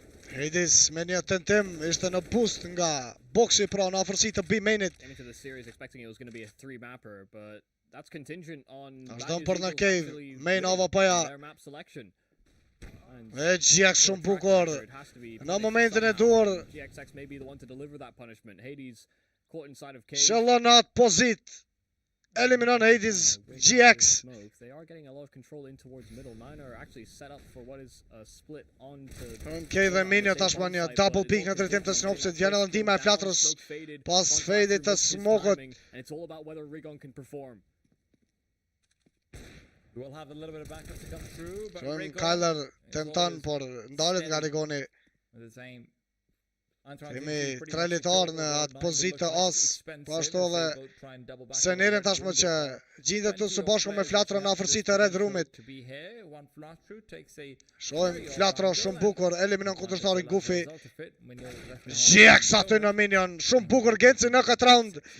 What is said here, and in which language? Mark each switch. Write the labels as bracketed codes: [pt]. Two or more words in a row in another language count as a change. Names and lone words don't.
[sq] Hedis me një tentim ishte në boost nga boksi pra në afërsi të B-mainit. [en] Came into the series expecting it was going to be a 3-mapper, but that's contingent on [sq] Vazhdon [en] Value's [sq] për në [en] Eagles [sq] cave, [en] actually main winning [sq] AWP-ja. [en] their map selection. And [sq] E GX shumë [en] their track [sq] bukur. [en] record has to be [sq] Në [en] punished [sq] momentin e [en] somehow. [sq] duhur, [en] GXX may be the one to deliver that punishment. Hades caught inside of cave. [sq] shëllon në atë pozit. Eliminon Hades [en] Way back [sq] GX. [en] in the smoke. They are getting a lot of control in towards middle. Nine are actually set up for what is a split onto [sq] Cave dhe Minio tashma një [en] double pick [sq] në drejtim të Snopsit. Vjen edhe ndihma e flatrës pas fadit të smokut. [en] And it's all about whether Rigon can perform. We'll have a little bit of backup to come through, but [sq] Shojmë Rigon [en] Kyler is [sq] tenton, [en] always [sq] por ndalet nga Rigoni. [en] with the same. [sq] Kemi tre litar në atë pozitë të as, po ashtu edhe Senerin tashmë që gjendet këtu së bashku me Flatrën në afërsi të Red Roomit. Shojmë Flatra shumë bukur, eliminon kundërshtarin Goofy. GX aty në minion, shumë bukur Genci në këtë round.